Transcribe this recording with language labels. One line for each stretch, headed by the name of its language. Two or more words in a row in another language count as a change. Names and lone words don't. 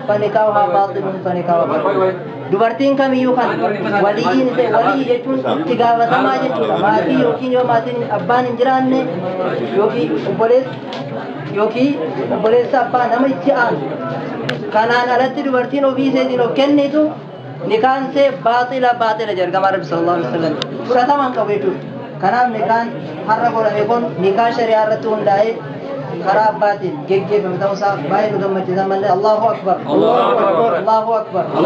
Arabic: فنكاحها باطل فنكاحها باطل
Oromo: dubartiin kamiyyuu kan waliin walii jechuun itti gaafatamaa jechuudha maatii yookiin yoo maatiin abbaan hin jiraanne yookiin obboleessa abbaa nama itti aanu kanaan alatti dubartiin ofii isheetiin of kennitu nikaan see baaxila jedhama Rabbi
Arabic: صلى الله عليه وسلم
Oromo: fudhataman qabu jechuudha kanaaf nikaan har'a godhame kun nikaa shari'aa irratti hundaa'ee karaa abbaatiin geggeeffame ta'uusaa baay'ee nu gammachiisa malee
Arabic: الله أكبر الله أكبر